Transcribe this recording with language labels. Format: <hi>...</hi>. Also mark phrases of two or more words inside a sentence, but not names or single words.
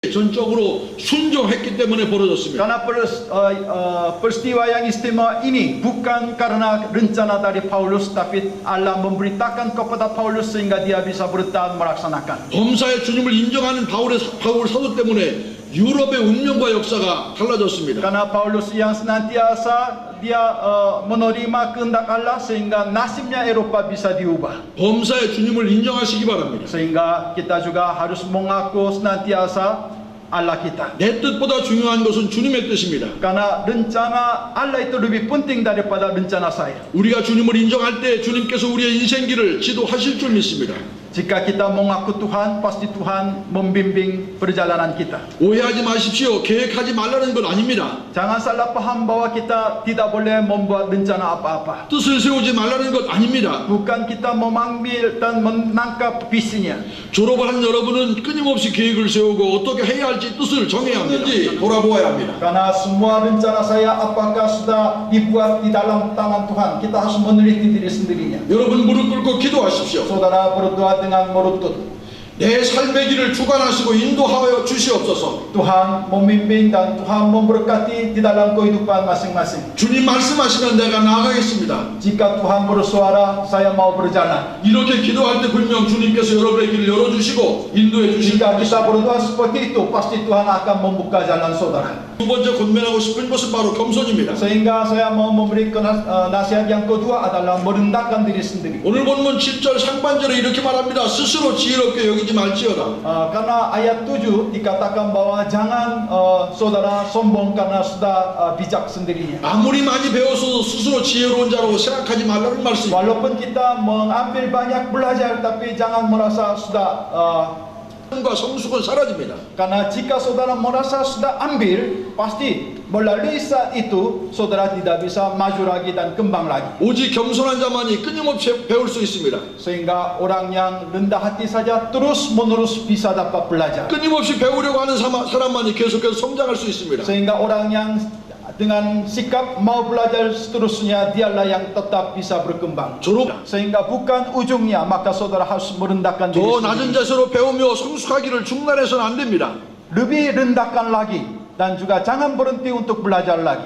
<ko>전적으로 순종했기 때문에 벌어졌습니다.</ko> <id>Karena peristiwa yang istimewa ini bukan karena rencana dari Paulus, tapi Allah memberitakan kepada Paulus sehingga dia bisa bertahan melaksanakan.</id> <ko>범사의 주님을 인정하는 바울 사도 때문에 유럽의 운명과 역사가 달라졌습니다.</ko> <id>Karena Paulus yang senantiasa dia menerima kehendak Allah sehingga nasibnya Eropa bisa diubah.</id> <ko>범사의 주님을 인정하시기 바랍니다.</ko> <id>Sehingga kita juga harus mengaku senantiasa Allah kita.</id> <ko>내 뜻보다 중요한 것은 주님의 뜻입니다.</ko> <id>Karena rencana Allah itu lebih penting daripada rencana saya.</id> <ko>우리가 주님을 인정할 때 주님께서 우리의 인생길을 지도하실 줄 믿습니다.</ko> <id>Jika kita mengaku Tuhan, pasti Tuhan membimbing perjalanan kita.</id> <ko>오해하지 마십시오. 계획하지 말라는 건 아닙니다.</ko> <id>Jangan salah paham bahwa kita tidak boleh membuat rencana apa-apa.</id> <ko>뜻을 세우지 말라는 것 아닙니다.</ko> <id>Bukan kita memanggil dan menangkap visinya.</id> <ko>졸업을 한 여러분은 끊임없이 계획을 세우고 어떻게 해야 할지 뜻을 정해야 합니다. 돌아보아야 합니다.</ko> <id>Karena semua rencana saya apakah sudah dibuat di dalam tangan Tuhan. Kita harus meneliti diri sendirinya.</id> <ko>여러분 무릎 꿇고 기도하십시오.</ko> <id>Saudara berdoa dengan merutut.</id> <ko>내 삶의 길을 주관하시고 인도하여 주시옵소서.</ko> <id>Tuhan memimpin dan Tuhan memberkati di dalam kehidupan masing-masing.</id> <ko>주님 말씀하시면 내가 나가겠습니다.</ko> <id>Jika Tuhan bersuara, saya mau berjalan.</id> <ko>이렇게 기도할 때 분명 주님께서 여러분의 길을 열어주시고 인도해 주실</ko> <id>Jika kita</id> <ko>것입니다.</ko> <id>berdoa seperti itu, pasti Tuhan akan membuka jalan saudara.</id> <ko>두 번째 권면하고 싶은 것은 바로 겸손입니다.</ko> <id>Sehingga saya mau memberikan nasihat yang kedua adalah merendahkan diri sendiri.</id> <ko>오늘 본문 7절 상반절에 이렇게 말합니다. 스스로 지혜롭게 여기지 말지어다.</ko> <id>Karena ayat 7 dikatakan bahwa jangan saudara sombong karena sudah bijak sendirinya.</id> <ko>아무리 많이 배워서 스스로 지혜로운 자로 생각하지 말라는 말씀입니다.</ko> <id>Walaupun kita mengambil banyak belajar, tapi jangan merasa sudah</id> <ko>과 성숙은 사라집니다.</ko> <id>karena jika saudara merasa sudah ambil, pasti melalui saat itu saudara tidak bisa maju lagi dan kembang lagi.</id> <ko>오직 겸손한 자만이 끊임없이 배울 수 있습니다.</ko> <id>Sehingga orang yang rendah hati saja terus menerus bisa dapat belajar.</id> <ko>끊임없이 배우려고 하는 사람만이 계속해서 성장할 수 있습니다.</ko> <id>Sehingga orang yang dengan sikap mau belajar seterusnya, dialah yang tetap bisa berkembang.</id> <ko>졸업</ko> <id>Sehingga bukan ujungnya, maka saudara harus merendahkan diri</id> <ko>더 낮은</ko> <id>sendiri.</id> <ko>자세로 배우며 성숙하기를 중단해서는 안 됩니다.</ko> <id>Lebih rendahkan lagi dan juga jangan berhenti untuk belajar lagi.</id>